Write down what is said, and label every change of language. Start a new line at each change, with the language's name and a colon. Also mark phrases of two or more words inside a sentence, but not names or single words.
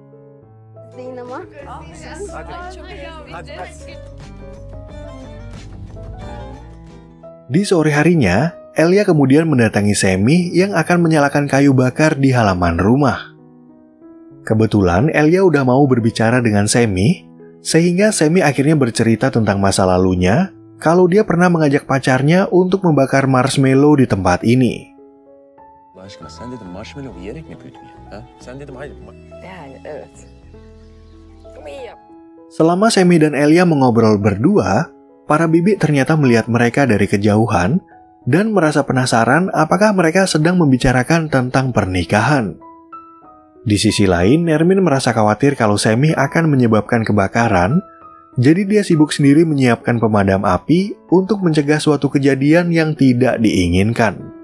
Indonesian: Di sore harinya, Elia kemudian mendatangi Semi yang akan menyalakan kayu bakar di halaman rumah. Kebetulan Elia udah mau berbicara dengan Semi, sehingga Semi akhirnya bercerita tentang masa lalunya, kalau dia pernah mengajak pacarnya untuk membakar marshmallow di tempat ini.
Turkish: Allah aşkına sen dedim marshmallow yiyerek mi büyüdün ya? Ha? Sen dedim hayır. Yani evet. Ama iyi yap.
Indonesian: Selama Semi dan Elia mengobrol berdua, para bibi ternyata melihat mereka dari kejauhan dan merasa penasaran apakah mereka sedang membicarakan tentang pernikahan. Di sisi lain, Nermin merasa khawatir kalau Semi akan menyebabkan kebakaran, jadi dia sibuk sendiri menyiapkan pemadam api untuk mencegah suatu kejadian yang tidak diinginkan.